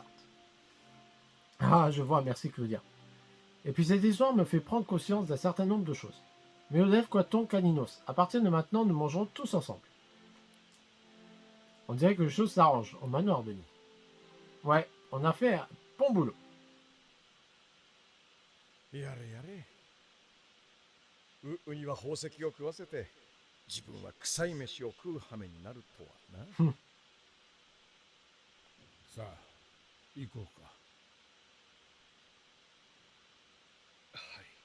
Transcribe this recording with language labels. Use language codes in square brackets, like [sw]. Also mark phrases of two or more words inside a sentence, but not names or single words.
[fr] Ah, je vois, merci Claudia. Et puis cette histoire me fait prendre conscience d'un certain nombre de choses. Mais Odef, Quaton, Caninos, à partir de maintenant, nous mangerons tous ensemble. On dirait que les choses s'arrangent au manoir, Denis. Ouais, on a fait un bon boulot. [ja] やれやれ。ウには宝石を食わせて、自分は臭い飯を食う羽目になるとはな。さあ行こうか。はい。